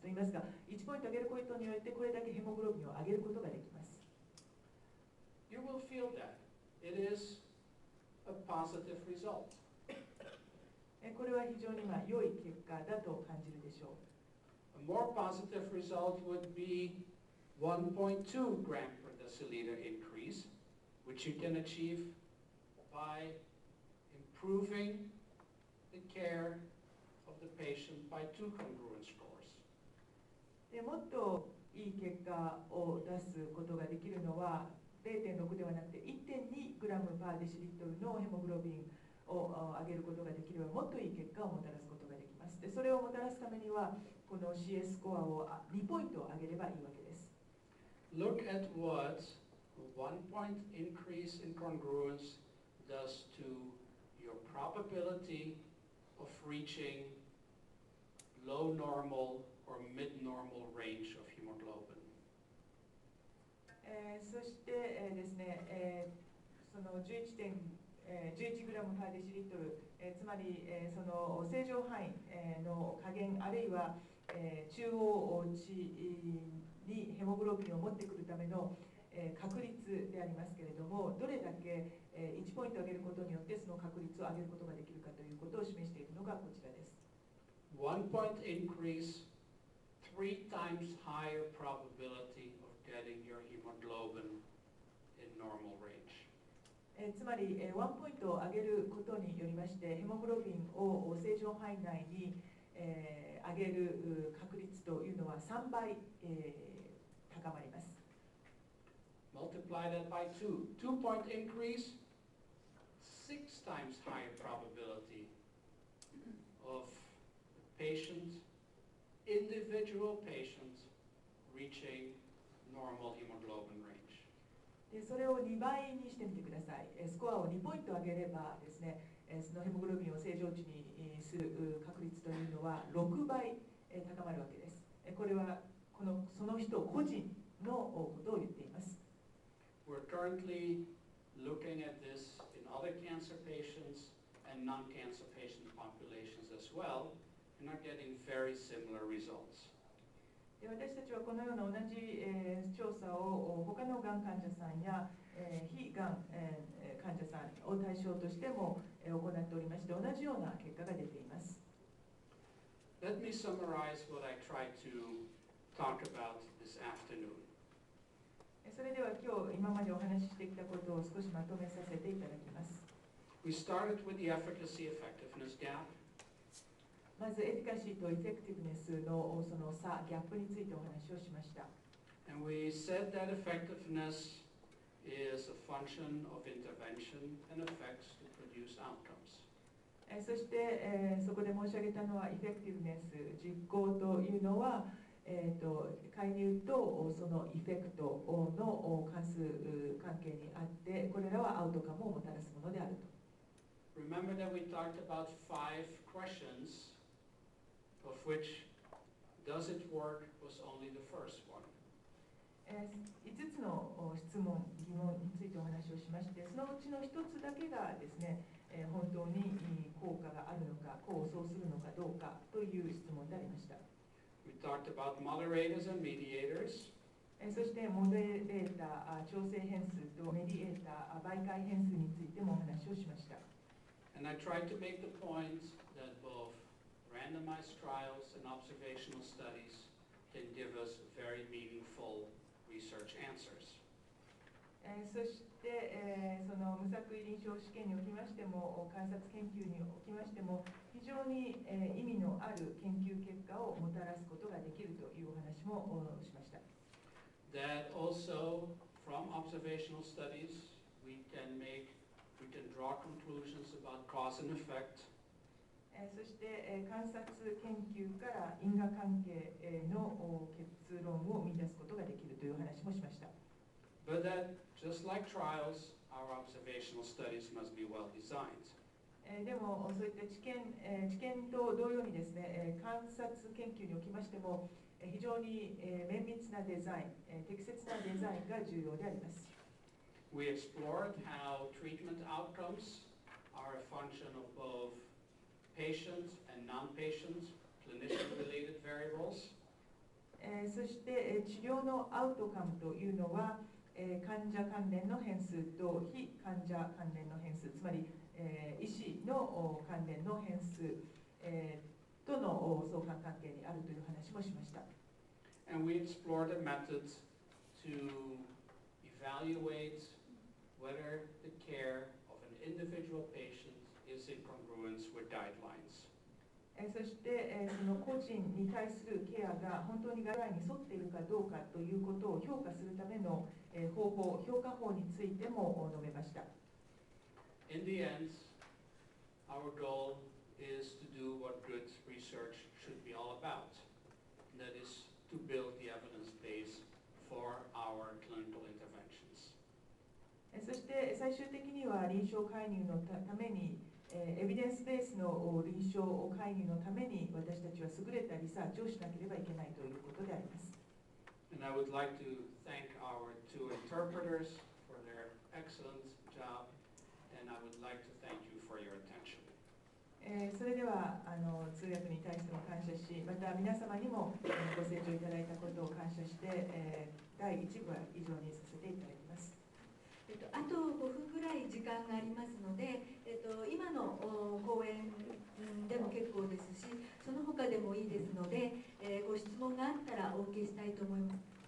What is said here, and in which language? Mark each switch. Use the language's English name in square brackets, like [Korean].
[Japanese] と言いますが、1ポイント上げることによってこれだけヘモグロビンを上げることができます。 [English] You will feel that. It is a positive result. [Japanese] これは非常に良い結果だと感じるでしょう。 [English] A more positive result would be 1.2 gram per deciliter increase, which you can achieve by improving the care of the patient by 2 congruence scores. [Japanese] でもっといい結果を出すことができるのは 0.6 ではなくて 1.2 グラムパーデシリットルのヘモグロビンを上げることができればもっといい結果をもたらすことができます。でそれをもたらすためにはこの CS スコアを2ポイント上げればいいわけです。 [English] Look at what 1 point increase in congruence does to your probability of reaching low normal or mid-normal range of hemoglobin. [Japanese] そしてですね、その11グラムパーデシリットル、つまりその正常範囲の加減あるいは中央値にヘモグロビンを持ってくるための確率でありますけれども、どれだけ1ポイント上げることによってその確率を上げることができるかということを示しているのがこちらです。 [English] 1 point increase, 3 times higher probability of getting your hemoglobin in normal range. [Japanese] つまり1ポイントを上げることによりましてヘモグロビンを正常範囲内に上げる確率というのは3倍高まります。 [English] Multiply that by 2. 2 point increase, 6 times higher probability of patient, individual patient reaching normal hemoglobin range. [Japanese] でそれを2倍にしてみてください。スコアを2ポイント上げればですね、そのヘモグロビンを正常値にする確率というのは6倍高まるわけです。これはその人個人のことを言っています。 [English] We're currently looking at this in other cancer patients and non-cancer patient populations as well, and are getting very similar results. [Japanese] で私たちはこのような同じ調査を他のがん患者さんや非がん患者さんを対象としても行っておりまして、同じような結果が出ています。 [English] Let me summarize what I tried to talk about this afternoon. [Japanese] それでは今までお話ししてきたことを少しまとめさせていただきます。 [English] We started with the efficacy-effectiveness gap. [Japanese] まずエフィカシーとエフェクティブネスのその差、ギャップについてお話をしました。 [English] And we said that effectiveness is a function of intervention and effects to produce outcomes. [Japanese] そして、そこで申し上げたのはエフェクティブネス、実行というのは介入とそのエフェクトの関数関係にあって、これらはアウトカムをもたらすものであると。 [English] Remember that we talked about 5 questions, of which does it work was only the first one. [Japanese] 5つの質問、疑問についてお話をしまして、そのうちの1つだけがですね、本当に効果があるのか、功を奏するのかどうかという質問でありました。 [English] We talked about moderators and mediators. [Japanese] そしてモデレーター、調整変数とメディエーター、媒介変数についてもお話をしました。 [English] And I tried to make the point that both randomized trials and observational studies can give us very meaningful research answers. [Japanese] そして、その無作為臨床試験におきましても観察研究におきましても非常に、意味のある研究結果をもたらすことができるというお話もしました。 [English] That also from observational studies we can draw conclusions about cause and effect. [Japanese] そして、観察研究から因果関係の結論を見出すことができるというお話もしました。 [English] But that just like trials, our observational studies must be well designed. [Japanese] でもそういった知見と同様にですね、観察研究におきましても非常に綿密なデザイン、適切なデザインが重要であります。 [English] We explored how treatment outcomes are a function of both patient and non-patient clinician-related variables. [Japanese] そして、治療のアウトカムというのは、患者関連の変数と非患者関連の変数、つまり、医師の関連の変数、との相関関係にあるという話もしました。 [English] And we explored a method to evaluate whether the care of an individual patient is in congruence with guidelines. [Japanese] そして、その個人に対するケアが本当にガイドラインに沿っているかどうかということを評価するための方法、評価法についても述べました。 [English] In the end, our goal is to do what good research should be all about. That is to build the evidence base for our clinical interventions. [Japanese] そして最終的には臨床介入のためにエビデンスベースの臨床介入のために私たちは優れたリサーチをしなければいけないということであります。 [English] And I would like to thank our two interpreters for their excellent job, and I would like to thank you for your attention. [Japanese] それでは通訳に対しても感謝し、また皆様にもご清聴いただいたことを感謝して、第1部は以上にさせていただきます。あと5分ぐらい時間がありますので、今の講演でも結構ですし、その他でもいいですので、ご質問があったらお受けしたいと思います。